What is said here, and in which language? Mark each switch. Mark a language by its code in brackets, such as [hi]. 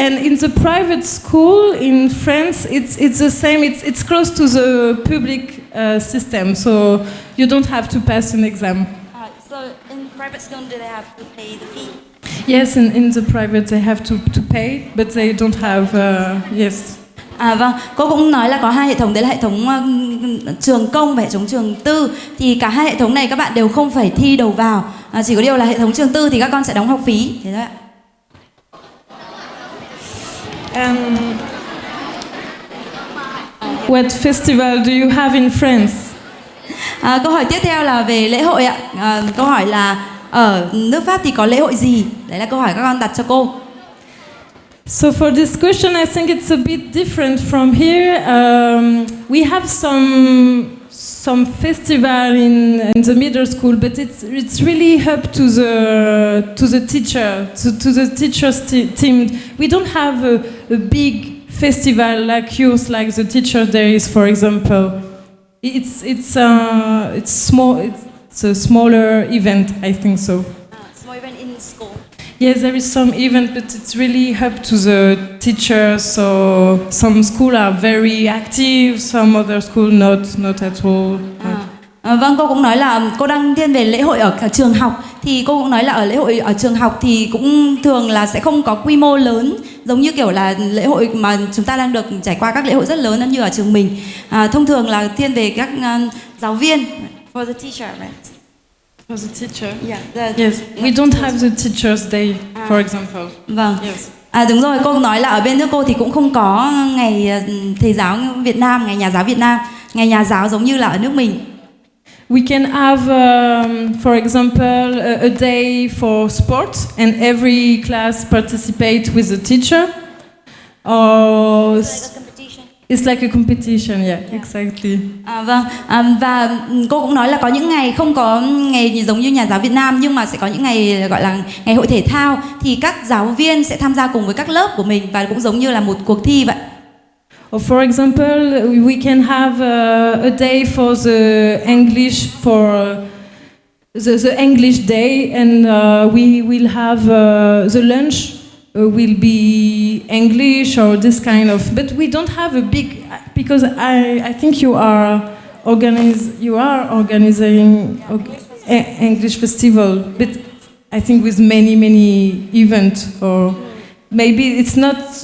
[en] And in the private school in France, it's the same. It's close to the public system, so you don't have to pass an exam. So in private school, do they have to pay the fee? Yes, in the private they have to pay, but they don't have yes. [vi] Vâng, cô cũng nói là có hai hệ thống, đấy là hệ thống trường công và hệ thống trường tư. Thì cả hai hệ thống này các bạn đều không phải thi đầu vào. Chỉ có điều là hệ thống trường tư thì các con sẽ đóng học phí. Thế thôi ạ. [en] What festival do you have in France? [vi] Câu hỏi tiếp theo là về lễ hội ạ. Câu hỏi là ở nước Pháp thì có lễ hội gì? Đấy là câu hỏi các con đặt cho cô. [en] So for this question, I think it's a bit different from here. We have some festival in the middle school, but it's really up to the teacher, to the teachers team. We don't have a big festival like yours, like the teacher there is, for example. It's small. It's a smaller event, I think so. Small event in school. Yes, there is some event, but it's really up to the teacher. So some school are very active, some other school not at all. [vi] Vâng, cô cũng nói là cô đang thiên về lễ hội ở trường học. Thì cô cũng nói là ở lễ hội ở trường học thì cũng thường là sẽ không có quy mô lớn, giống như kiểu là lễ hội mà chúng ta đang được trải qua các lễ hội rất lớn như ở trường mình. Thông thường là thiên về các giáo viên. [en] For the teacher, right? For the teacher? Yeah. Yes, we don't have the Teachers' Day, for example. [vi] Vâng. [en] Yes. [vi] Đúng rồi, cô nói là ở bên nước cô thì cũng không có ngày thầy giáo Việt Nam, ngày nhà giáo Việt Nam, ngày nhà giáo giống như là ở nước mình. [en] We can have, for example, a day for sports, and every class participate with the teacher. Or it's like a competition, yeah. Exactly. [vi] Vâng, và cô cũng nói là có những ngày không có ngày giống như nhà giáo Việt Nam, nhưng mà sẽ có những ngày gọi là ngày hội thể thao, thì các giáo viên sẽ tham gia cùng với các lớp của mình và cũng giống như là một cuộc thi vậy. [en] Or for example, we can have a day for the English, for the English day, and we will have the lunch will be English or this kind of. But we don't have a big, because I think you are organizing English festival, but I think with many events, or maybe it's not.